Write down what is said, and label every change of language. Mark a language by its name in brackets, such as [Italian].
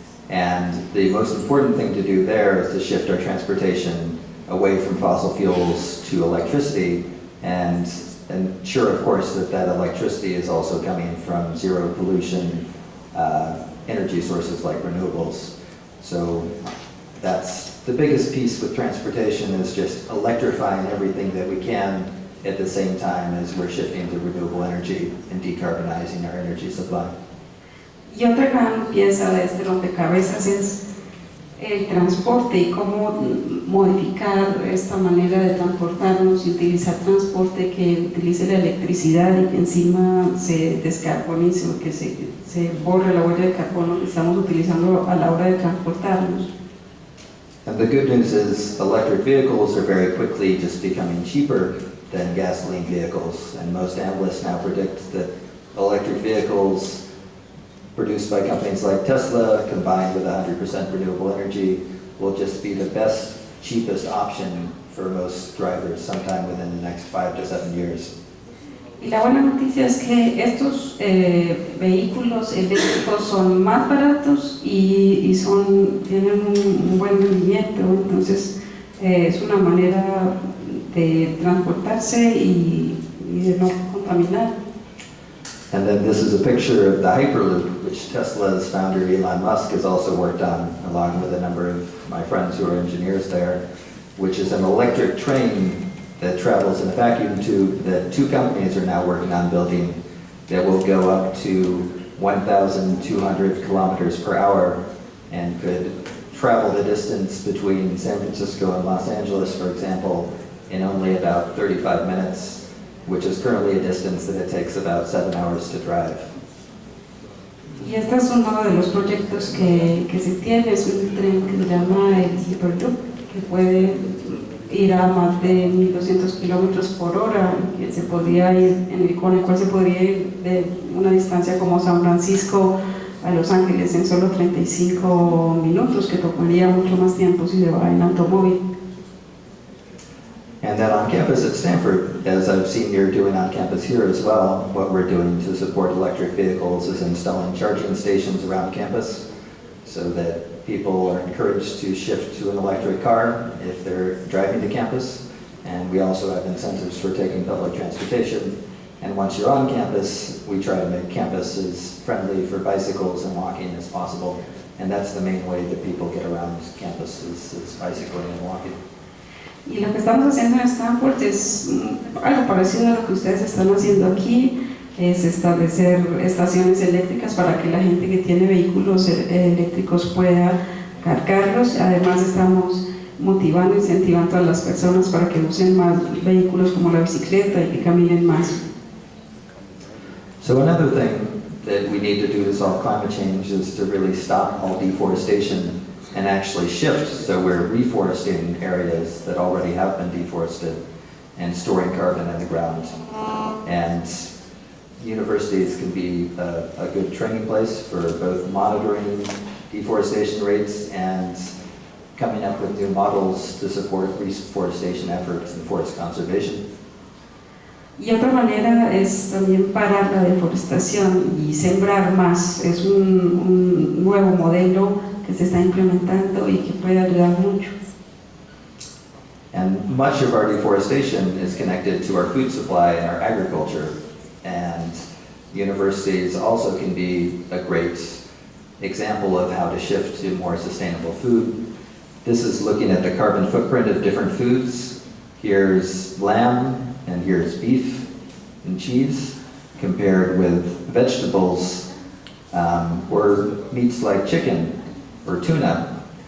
[English] And the most important thing to do there is to shift our transportation away from fossil fuels to electricity, and ensure, of course, that electricity is also coming from zero pollution energy sources like renewables. So that's the biggest piece with transportation, is just electrifying everything that we can at the same time as we're shifting to renewable energy and decarbonizing our energy supply. [Spanish] Y otra gran pieza de este rompecabezas es el transporte y cómo modificar esta manera de transportarnos y utilizar transporte que utilice la electricidad y que encima se descarbonice o que se borre la huella de carbono que estamos utilizando a la hora de transportarnos. [English] And the good news is electric vehicles are very quickly just becoming cheaper than gasoline vehicles, and most analysts now predict that electric vehicles produced by companies like Tesla, combined with 100% renewable energy, will just be the best, cheapest option for most drivers sometime within the next 5 to 7 years. [Spanish] Y la buena noticia es que estos vehículos eléctricos son más baratos y tienen un buen rendimiento, entonces es una manera de transportarse y de no contaminar. [English] And then this is a picture of the Hyperloop, which Tesla's founder Elon Musk has also worked on, along with a number of my friends who are engineers there, which is an electric train that travels in a vacuum tube that 2 companies are now working on building that will go up to 1,200 kilometers per hour and could travel the distance between San Francisco and Los Angeles, for example, in only about 35 minutes, which is currently a distance that it takes about 7 hours to drive. [Spanish] Y este es uno de los proyectos que se tiene, es un tren que se llama el Hyperloop, que puede ir a más de 1.200 kilómetros por hora, que se podría ir, con el cual se podría ir de una distancia como San Francisco a Los Ángeles en solo 35 minutos, que tomaría mucho más tiempo si se va en automóvil. [English] And then on campus at Stanford, as I've seen you're doing on campus here as well, what we're doing to support electric vehicles is installing charging stations around campus so that people are encouraged to shift to an electric car if they're driving to campus. And we also have incentives for taking public transportation. And once you're on campus, we try to make campus as friendly for bicycles and walking as possible. And that's the main way that people get around campus is bicycling and walking. [Spanish] Y lo que estamos haciendo en Stanford es algo parecido a lo que ustedes están haciendo aquí, es establecer estaciones eléctricas para que la gente que tiene vehículos eléctricos pueda cargarlos. Además estamos motivando, incentivando a las personas para que usen más vehículos como la bicicleta y que caminen más. [English] So another thing that we need to do to solve climate change is to really stop all deforestation and actually shift, so we're reforesting areas that already have been deforested and storing carbon in the ground. And universities can be a good training place for both monitoring deforestation rates and coming up with new models to support reforestation efforts and forest conservation. [Spanish] Y otra manera es también parar la deforestación y sembrar más. Es un nuevo modelo que se está implementando y que puede ayudar mucho. [English] And much of our deforestation is connected to our food supply and our agriculture. And universities also can be a great example of how to shift to more sustainable food. This is looking at the carbon footprint of different foods. Here's lamb, and here's beef and cheese, compared with vegetables or meats like chicken or tuna.